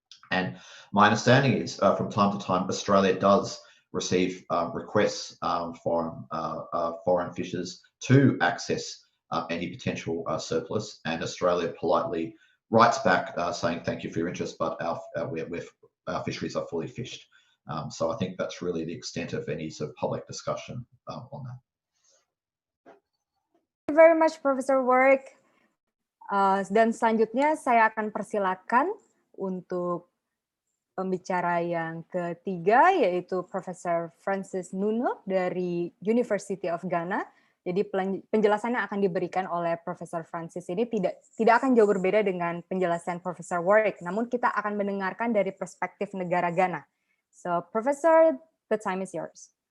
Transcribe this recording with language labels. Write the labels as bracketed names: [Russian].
[English] And my understanding is from time to time, Australia does receive requests foreign fishers to access any potential surplus, and Australia politely writes back saying thank you for your interest, but our fisheries are fully fished. So I think that's really the extent of any sort of public discussion on that. Thank you very much, Professor Warwick. [Indonesian] Dan selanjutnya saya akan persilakan untuk pembicara yang ketiga, yaitu Profesor Francis Nuno dari University of Ghana. Jadi penjelasannya akan diberikan oleh Profesor Francis ini tidak akan jauh berbeda dengan penjelasan Profesor Warwick, namun kita akan mendengarkan dari perspektif negara Ghana. [English] So, Professor, the time is yours.